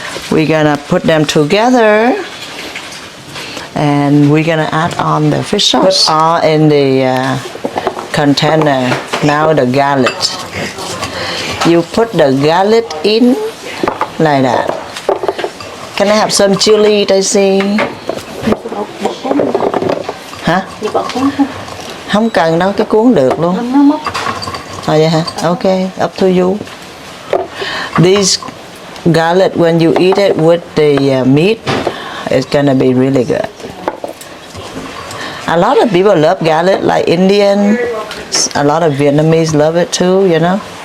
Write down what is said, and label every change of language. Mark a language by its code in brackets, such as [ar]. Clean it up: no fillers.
[en] We're gonna put them together and we're gonna add on the fish sauce. Put all in the container. Now the garlic. You put the garlic in like that. Can I have some chili, Daisy? Hả? [vi] Không cần đâu, cái cuốn được luôn. Vậy hả? [en] Okay, up to you. This garlic, when you eat it with the meat, it's gonna be really good. A lot of people love garlic, like Indian. A lot of Vietnamese love it too, you know.